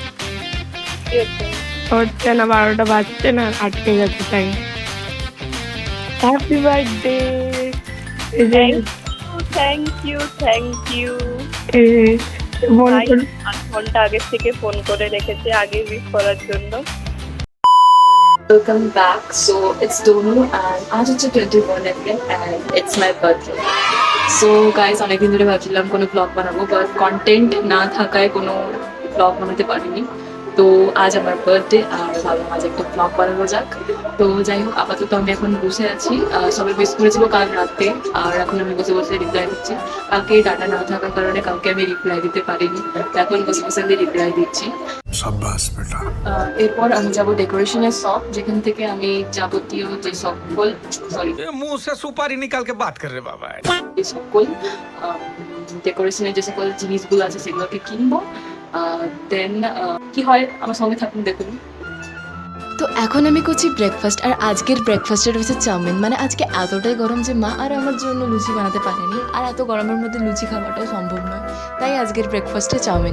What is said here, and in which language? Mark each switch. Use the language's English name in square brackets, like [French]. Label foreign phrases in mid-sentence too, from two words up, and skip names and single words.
[Bangla] হচ্ছে না, 12টা বাজছে না, আটকে গেছে টাইম। [English] Happy birthday. Thank you. [Bangla] আধ ঘন্টা আগে থেকে ফোন করে রেখেছে আগে উইশ করার জন্য। [English] Welcome back. So it's Donu and [Bangla] আজ হচ্ছে [English] 21 April and it's my birthday. So guys, [Bangla] অনেকদিন ধরে ভাবছিলাম কোনো ব্লগ বানাবো, বাট কন্টেন্ট না থাকায় কোনো ব্লগ বানাতে পারিনি। তো আজ আমার বার্থডে আর ভাবলাম আজ একটা ব্লগ বানানো যাক। তো যাই হোক, আপাতত আমি এখন বসে আছি। সবাই মিস করেছিল কাল রাতে, আর এখন আমি বসে বসে রিপ্লাই দিচ্ছি। কালকে ডাটা না থাকার কারণে কালকে আমি রিপ্লাই দিতে পারিনি, এখন বসে বসে আমি রিপ্লাই দিচ্ছি। এরপর আমি যাব ডেকোরেশনের শপ, যেখান থেকে আমি যাবতীয় যে সকল [Hindi] मुंह से सुपारी निकाल के बात कर रहे बाबा [Bangla] এই সকল ডেকোরেশনের যে সকল জিনিসগুলো আছে সেগুলোকে কিনবো। দেন কি হয় আমার সঙ্গে থাকুন, দেখুন। তো এখন আমি করছি ব্রেকফাস্ট, আর আজকের ব্রেকফাস্টের হচ্ছে চাউমিন। মানে আজকে এতটাই গরম যে মা আর আমার জন্য লুচি বানাতে পারেনি, আর এত গরমের মধ্যে লুচি খাওয়াটাও সম্ভব নয়, তাই আজকের ব্রেকফাস্টে চাউমিন।